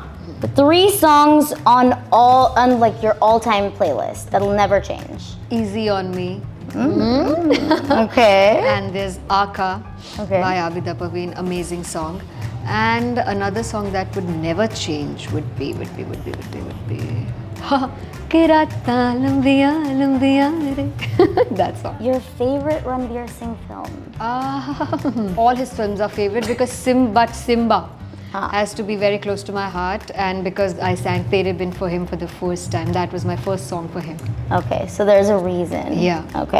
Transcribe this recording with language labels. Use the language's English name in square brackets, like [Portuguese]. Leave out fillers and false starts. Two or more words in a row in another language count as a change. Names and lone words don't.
[English] The 3 songs on like your all-time playlist that'll never change. Easy on Me. Okay. And there's Aka by Abida Parveen, amazing song. And another song that would never change would be कि रातां लंबियां लंबियां रे. That song. Your favorite Ranveer Singh film? All his films are favorite because Simba, has to be very close to my heart, and because I sang Tere Bin for him for the first time, that was my first song for him. Okay, so there's a reason. Yeah. Okay.